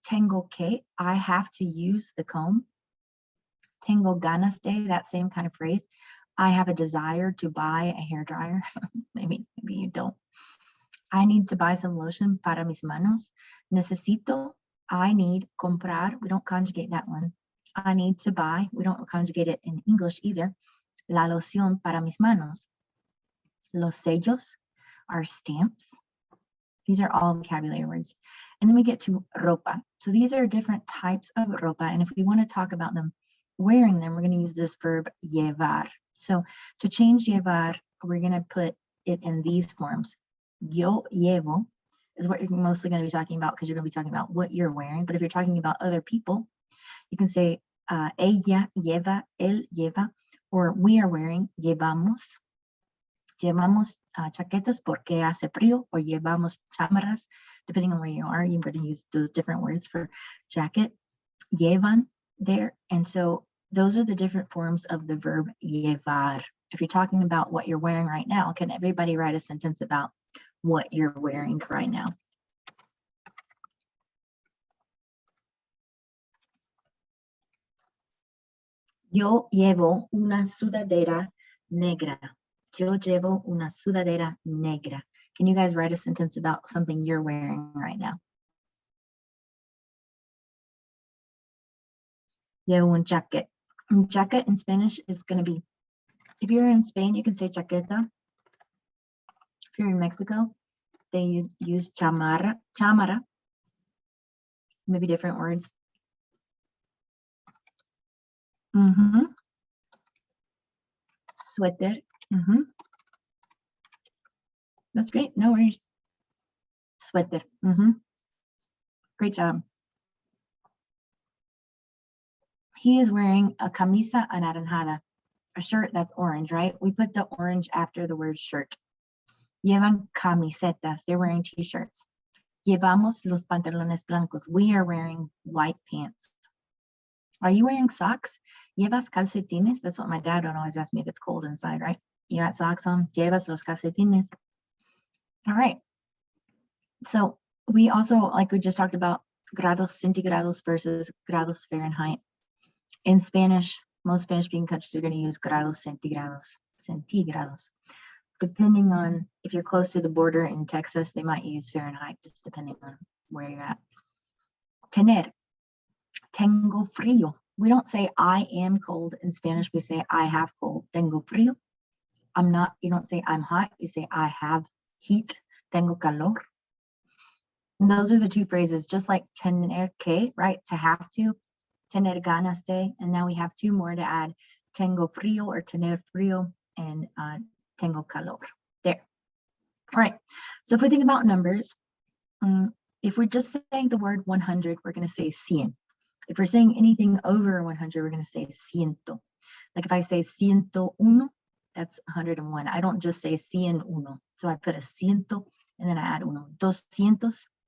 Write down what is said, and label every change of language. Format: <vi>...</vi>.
<es>Tengo que,</es> <en>I have to use the comb.</en> <es>Tengo ganas de,</es> <en>that same kind of phrase. I have a desire to buy a hairdryer. maybe you don't. I need to buy some lotion</en> <es>para mis manos. Necesito,</es> <en>I need,</en> <es>comprar,</es> <en>we don't conjugate that one. I need to buy, we don't conjugate it in English either.</en> <es>La loción para mis manos. Los sellos</es> <en>are stamps. These are all vocabulary words. And then we get to ropa. So these are different types of ropa. And if we want to talk about them, wearing them, we're going to use this verb llevar. So to change llevar, we're going to put it in these forms.</en> <es>Yo llevo</es> <en>is what you're mostly going to be talking about because you're going to be talking about what you're wearing. But if you're talking about other people, you can say</en> <es>ella lleva, él lleva,</es> <en>or we are wearing,</en> <es>llevamos. Llevamos chaquetas porque hace frío, or llevamos chamarras,</es> <en>depending on where you are. You're going to use those different words for jacket.</en> <es>Llevan</es> <en>there. And so those are the different forms of the verb llevar. If you're talking about what you're wearing right now, can everybody write a sentence about what you're wearing right now?</en> <es>Yo llevo una sudadera negra. Yo llevo una sudadera negra.</es> <en>Can you guys write a sentence about something you're wearing right now?</en> <es>Llevo un</es> <en>jacket. Jacket in Spanish is going to be, if you're in Spain, you can say chaqueta. If you're in Mexico, they use chamarra, maybe different words.</en> <es>Suéter.</es> <en>That's great. No worries. Suéter. Great job. He is wearing a</en> <es>camisa anaranjada,</es> <en>a shirt that's orange, right? We put the orange after the word shirt.</en> <es>Llevan camisetas.</es> <en>They're wearing t-shirts.</en> <es>Llevamos los pantalones blancos.</es> <en>We are wearing white pants. Are you wearing socks?</en> <es>Llevas calcetines?</es> <en>That's what my dad would always ask me if it's cold inside, right? You got socks on?</en> <es>Llevas los calcetines.</es> <en>All right. So we also, like we just talked about, grados centigrados versus grados Fahrenheit. In Spanish, most Spanish-speaking countries are going to use grados centigrados. Depending on if you're close to the border in Texas, they might use Fahrenheit, just depending on where you're at. Tener.</en> <es>Tengo frío.</es> <en>We don't say I am cold in Spanish. We say I have cold.</en> <es>Tengo frío.</es> <en>I'm not, you don't say I'm hot. You say I have heat.</en> <es>Tengo calor.</es> <en>And those are the two phrases, just like tener que, right? To have to.</en> <es>Tener ganas de.</es> <en>And now we have two more to add.</en> <es>Tengo frío or tener frío and tengo calor.</es> <en>There. All right. So if we think about numbers, if we're just saying the word 100, we're going to say cien. If we're saying anything over 100, we're going to say ciento. Like if I say 101, that's 101. I don't just say 101. So I put a ciento and then I add uno. Doscientos.</en>